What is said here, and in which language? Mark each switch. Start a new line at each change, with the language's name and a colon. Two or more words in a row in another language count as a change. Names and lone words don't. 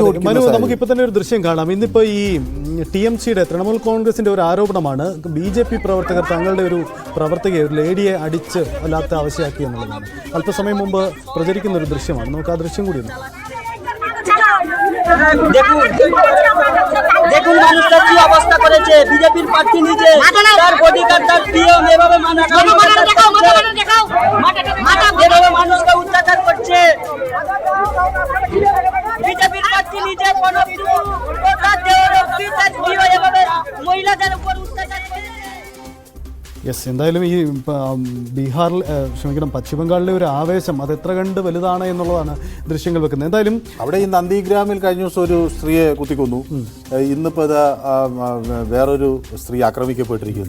Malayalam: നമുക്കിപ്പോൾ തന്നെ ഒരു ദൃശ്യം കാണാം. ഇന്നിപ്പോൾ ഈ TMCയുടെ തൃണമൂൽ കോൺഗ്രസിൻ്റെ ഒരു ആരോപണമാണ് BJP പ്രവർത്തകർ തങ്ങളുടെ ഒരു പ്രവർത്തകയെ, ഒരു ലേഡിയെ അടിച്ച് വല്ലാത്ത ആവശ്യമാക്കി എന്നുള്ളതാണ്. അല്പസമയം മുമ്പ് പ്രചരിക്കുന്ന ഒരു ദൃശ്യമാണ്. നമുക്ക് ആ ദൃശ്യം കൂടി ഒന്ന്
Bangla: দেখুন মানুষটার কি অবস্থা করেছে, বিজেপির প্রার্থী নিজে তার বডিগার্ড তার পিএম এভাবে এভাবে মানুষকে অত্যাচার করছে। বিজেপির প্রার্থী নিজে তার এভাবে মহিলাদের উপর অত্যাচার করেছে।
Malayalam: യെസ്, എന്തായാലും ഈ ബീഹാറിൽ ക്ഷമിക്കണം പശ്ചിമബംഗാളിലെ ഒരു ആവേശം അത് എത്ര കണ്ട് വലുതാണ് എന്നുള്ളതാണ് ദൃശ്യങ്ങൾ വെക്കുന്നത്. എന്തായാലും അവിടെ ഈ നന്ദിഗ്രാമിൽ കഴിഞ്ഞ ദിവസം ഒരു സ്ത്രീയെ കുത്തിക്കൊന്നു. ഇന്നിപ്പോൾ ഇത് വേറൊരു സ്ത്രീ ആക്രമിക്കപ്പെട്ടിരിക്കുന്നു.